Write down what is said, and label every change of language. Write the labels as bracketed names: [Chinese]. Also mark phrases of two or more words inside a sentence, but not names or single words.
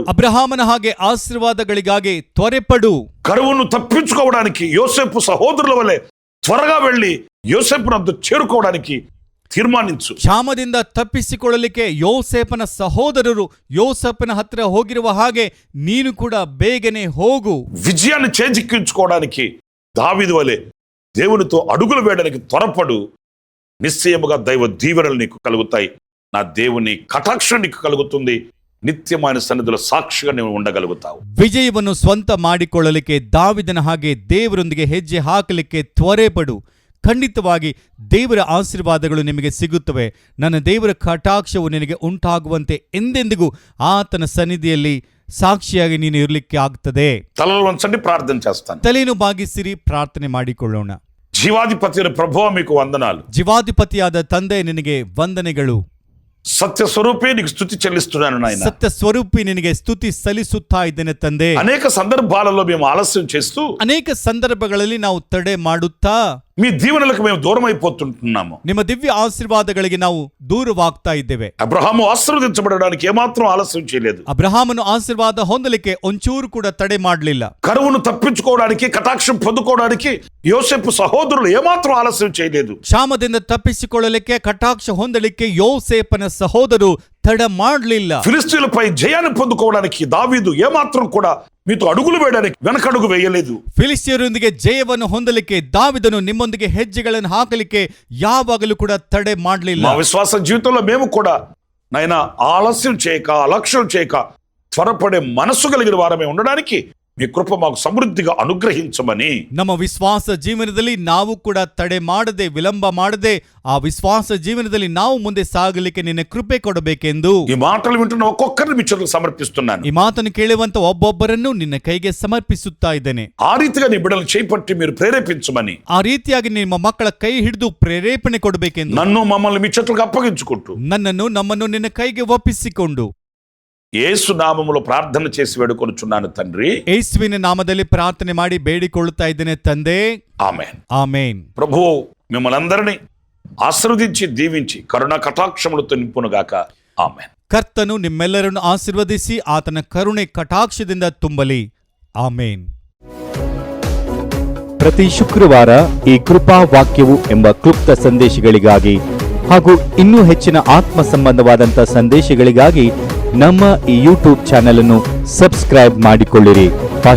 [Kannada] ಅಬ್ರಹಾಮನ ಹಾಗೆ ಆಶೀರ್ವಾದಗಳಿಗಾಗಿ ತ್ವರೆಪಡು. [Telugu] కరువును తప్పించుకోవడానికి యోసేపు సహోదరుల వలె త్వరగా వెళ్లి యోసేపునందు చేరుకోవడానికి ತೀರ್ಮಾನಿಸು. [Kannada] ಕ್ಷಾಮದಿಂದ ತಪ್ಪಿಸಿಕೊಳ್ಳಲಿಕ್ಕೆ ಯೋಸೇಫನ ಸಹೋದರರು ಯೋಸೇಫನ ಹತ್ತಿರ ಹೋಗಿರುವ ಹಾಗೆ ನೀನು ಕೂಡ ಬೇಗನೆ ಹೋಗು. [Telugu] విజయాన్ని చేజిక్కించుకోవడానికి దావీదు వలె దేవునితో అడుగులు వేయడానికి త్వరపడు. నిశ్చయముగా దైవ దీవెనలు నీకు కలుగుతాయి. నా దేవుని కటాక్షం నీకు కలుగుతుంది. నిత్యమైన సన్నిధిలో సాక్షిగా నీవు ఉండగలుగుతావు. [Kannada] ವಿಜಯವನ್ನು ಸ್ವಂತ ಮಾಡಿಕೊಳ್ಳಲಿಕ್ಕೆ ದಾವಿದನ ಹಾಗೆ ದೇವರೊಂದಿಗೆ ಹೆಜ್ಜೆ ಹಾಕಲಿಕ್ಕೆ ತ್ವರೆಪಡು. ಖಂಡಿತವಾಗಿ ದೇವರ ಆಶೀರ್ವಾದಗಳು ನಿಮಗೆ ಸಿಗುತ್ತವೆ. ನನ್ನ ದೇವರ ಕಟಾಕ್ಷವು ನಿನಗೆ ಉಂಟಾಗುವಂತೆ ಎಂದೆಂದಿಗೂ ಆತನ ಸನ್ನಿಧಿಯಲ್ಲಿ ಸಾಕ್ಷಿಯಾಗಿ ನೀನು ಇರಲಿಕ್ಕೆ ಆಗ್ತದೆ. [Telugu] తలలు వంచండి, ప్రార్థన చేస్తాను. [Kannada] ತಲೆಯನ್ನು ಬಾಗಿಸಿರಿ, ಪ್ರಾರ್ಥನೆ ಮಾಡಿಕೊಳ್ಳೋಣ. [Telugu] జీవాధిపతి ప్రభువా, మీకు వందనాలు. [Kannada] ಜೀವಾಧಿಪತಿಯಾದ ತಂದೆ, ನಿನಗೆ ವಂದನೆಗಳು. [Telugu] సత్య స్వరూపే నీకు స్తుతి చెల్లిస్తున్నాను నాయన. [Kannada] ಸತ್ಯ ಸ್ವರೂಪಿ, ನಿನಗೆ ಸ್ತುತಿ ಸಲ್ಲಿಸುತ್ತಾ ಇದ್ದೇನೆ ತಂದೆ. [Telugu] అనేక సందర్భాలలో మేము ఆలస్యం చేస్తూ [Kannada] ಅನೇಕ ಸಂದರ್ಭಗಳಲ್ಲಿ ನಾವು ತಡೆ ಮಾಡುತ್ತಾ [Telugu] మీ దీవెనలకు మేము దూరం అయిపోతుంటున్నాము. [Kannada] ನಿಮ್ಮ ದಿವ್ಯ ಆಶೀರ್ವಾದಗಳಿಗೆ ನಾವು ದೂರವಾಗ್ತಾ ಇದ್ದೇವೆ. [Telugu] అబ్రహాము ఆశీర్వదించబడడానికి ఏమాత్రం ఆలస్యం చేయలేదు. [Kannada] ಅಬ್ರಹಾಮನು ಆಶೀರ್ವಾದ ಹೊಂದಲಿಕ್ಕೆ ಒಂಚೂರು ಕೂಡ ತಡೆ ಮಾಡಲಿಲ್ಲ. [Telugu] కరువును తప్పించుకోవడానికి, కటాక్షం పొందుకోవడానికి యోసేపు సహోదరులు ఏమాత్రం ఆలస్యం చేయలేదు. [Kannada] ಕ್ಷಾಮದಿಂದ ತಪ್ಪಿಸಿಕೊಳ್ಳಲಿಕ್ಕೆ, ಕಟಾಕ್ಷ ಹೊಂದಲಿಕ್ಕೆ ಯೋಸೇಪನ ಸಹೋದರು ತಡ ಮಾಡಲಿಲ್ಲ. [Telugu] ఫిలిస్తీయులపై జయాన్ని పొందుకోవడానికి దావీదు ఏమాత్రం కూడా మీతో అడుగులు వేయడానికి వెనకడుగు వేయలేదు. [Kannada] ಫಿಲಿಸ್ತಿಯರೊಂದಿಗೆ ಜಯವನ್ನು ಹೊಂದಲಿಕ್ಕೆ ದಾವಿದನು ನಿಮ್ಮೊಂದಿಗೆ ಹೆಜ್ಜೆಗಳನ್ನು ಹಾಕಲಿಕ್ಕೆ ಯಾವಾಗಲೂ ಕೂಡ ತಡೆ ಮಾಡಲಿಲ್ಲ. [Telugu] మా విశ్వాస జీవితంలో మేము కూడా నాయనా ఆలస్యం చేయక, అలక్ష్యం చేయక త్వరపడే మనసు కలిగిన వారమే ఉండడానికి మీ కృప మాకు సమృద్ధిగా అనుగ్రహించమని, [Kannada] ನಮ್ಮ ವಿಶ್ವಾಸ ಜೀವನದಲ್ಲಿ ನಾವು ಕೂಡ ತಡೆ ಮಾಡದೆ, ವಿಳಂಬ ಮಾಡದೆ ಆ ವಿಶ್ವಾಸ ಜೀವನದಲ್ಲಿ ನಾವು ಮುಂದೆ ಸಾಗಲಿಕ್ಕೆ ನಿನ್ನ ಕೃಪೆ ಕೊಡಬೇಕೆಂದು [Telugu] ఈ మాటలు వింటున్న ఒక్కొక్కరిని మీ చేతులకు సమర్పిస్తున్నాను. [Kannada] ಈ ಮಾತನ್ನು ಕೇಳುವಂತ ಒಬ್ಬೊಬ್ಬರನ್ನು ನಿನ್ನ ಕೈಗೆ ಸಮರ್ಪಿಸುತ್ತಾ ಇದ್ದೇನೆ. [Telugu] ఆ రీతిగా నీ బిడ్డలను చేపట్టి మీరు ప్రేరేపించమని, [Kannada] ಆ ರೀತಿಯಾಗಿ ನಿಮ್ಮ ಮಕ್ಕಳ ಕೈ ಹಿಡಿದು ಪ್ರೇರೇಪಣೆ ಕೊಡಬೇಕೆಂದು, [Telugu] నన్ను మమ్మల్ని మీ చేతులకు అప్పగించుకుంటూ [Kannada] ನನ್ನನ್ನು ನಮ್ಮನ್ನು ನಿನ್ನ ಕೈಗೆ ಒಪ್ಪಿಸಿಕೊಂಡು [Telugu] యేసు నామములో ప్రార్థన చేసి వేడుకొనుచున్నాను తండ్రి. [Kannada] ಯೇಸುವಿನ ನಾಮದಲ್ಲಿ ಪ್ರಾರ್ಥನೆ ಮಾಡಿ ಬೇಡಿಕೊಳ್ಳುತ್ತಾ ಇದ್ದೇನೆ ತಂದೆ. [Telugu] ఆమేన్. [Kannada] ಆಮೇನ್. [Telugu] ప్రభువు మిమ్మల్ని అందరినీ ఆశీర్వదించి దీవించి కరుణ కటాక్షములతో నింపునుగాక. ఆమేన్. [Kannada] ಕರ್ತನು ನಿಮ್ಮೆಲ್ಲರನ್ನು ಆಶೀರ್ವದಿಸಿ ಆತನ ಕರುಣೆ ಕಟಾಕ್ಷದಿಂದ ತುಂಬಲಿ. ಆಮೇನ್. ಪ್ರತಿ ಶುಕ್ರವಾರ ಈ ಕೃಪಾ ವಾಕ್ಯವು ಎಂಬ ಕ್ಲುಪ್ತ ಸಂದೇಶಗಳಿಗಾಗಿ ಹಾಗೂ ಇನ್ನೂ ಹೆಚ್ಚಿನ ಆತ್ಮ ಸಂಬಂಧವಾದಂಥ ಸಂದೇಶಗಳಿಗಾಗಿ ನಮ್ಮ ಈ ಯೂಟ್ಯೂಬ್ ಚಾನೆಲ್ ಅನ್ನು ಸಬ್ಸ್ಕ್ರೈಬ್ ಮಾಡಿಕೊಳ್ಳಿರಿ.